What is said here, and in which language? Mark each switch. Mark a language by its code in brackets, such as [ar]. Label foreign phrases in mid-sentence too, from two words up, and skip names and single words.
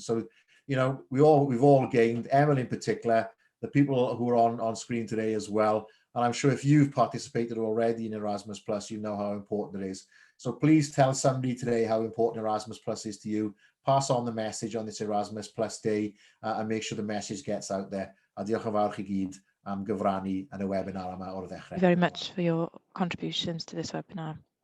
[en] So, we've all gained, Emil in particular, the people who are on screen today as well. And I'm sure if you've participated already in Erasmus Plus, you know how important it is. So please tell somebody today how important Erasmus Plus is to you. Pass on the message on this Erasmus Plus Day and make sure the message gets out there. [cy] A diolch yn fawr chi gyd am gyfrannu yn y webinar yma o'r ddechrau. [en] Thank you very much for your contributions to this webinar.